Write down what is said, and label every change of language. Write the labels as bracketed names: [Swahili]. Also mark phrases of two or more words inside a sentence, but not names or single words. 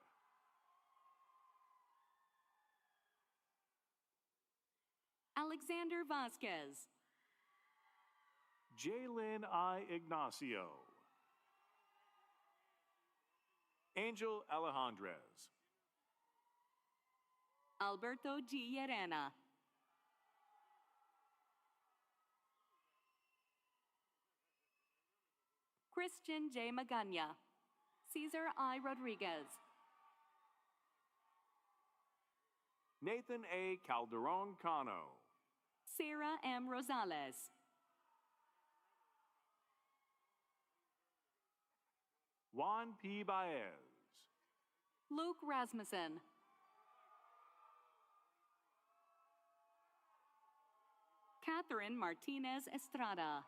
[English] Alexander Vasquez. Jalen I. Ignacio. Angel Alejandrez. Alberto G. Llerena. Christian J. Magana. Cesar I. Rodriguez. Nathan A. Calderon Cano. Sarah M. Rosales. Juan P. Baez. Luke Rasmussen. Catherine Martinez Estrada.